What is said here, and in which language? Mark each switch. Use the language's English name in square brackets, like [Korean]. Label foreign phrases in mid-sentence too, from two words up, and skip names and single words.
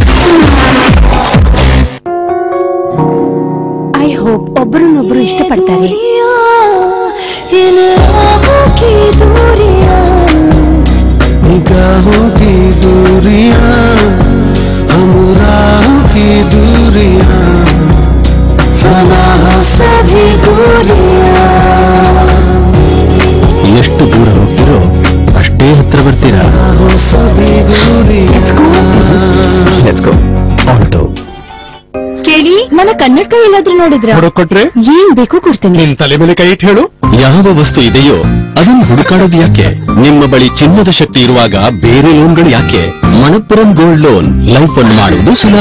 [English] I hope [Kannada] ಒಬ್ಬರನ್ನೊಬ್ಬರು ಇಷ್ಟಪಡ್ತಾರೆ. [Hindi] निगाहों की दूरियां, हमराहों की दूरियां, फना सभी दूरियां. [Kannada] ಎಷ್ಟು ದೂರ ಹೋಗ್ತಿರೋ ಅಷ್ಟೇ ಹತ್ರ ಬರ್ತೀರಾ. [Hindi] सभी दूरियां. [English] let's go. ಆಲ್ಟೋ. [Kannada] ಕೇಳಿ, ನನ್ನ ಕನ್ನಡಕ ಎಲ್ಲಾದ್ರೂ ನೋಡಿದ್ರ? ಕೊಟ್ರೆ ಏನ್ ಬೇಕು ಕೊಡ್ತೀನಿ. ನಿನ್ ತಲೆ ಮೇಲೆ ಕೈ ಇಟ್ಟು ಹೇಳು. ಯಾವ ವಸ್ತು ಇದೆಯೋ ಅದನ್ನು ಹುಡುಕಾಡೋದು ಯಾಕೆ? ನಿಮ್ಮ ಬಳಿ ಚಿನ್ನದ ಶಕ್ತಿ ಇರುವಾಗ ಬೇರೆ ಲೋನ್ಗಳು ಯಾಕೆ? ಮಣಪ್ಪುರಂ [English] gold loan life [Kannada] ಅನ್ನು ಮಾಡುವುದು ಸುಲಭ.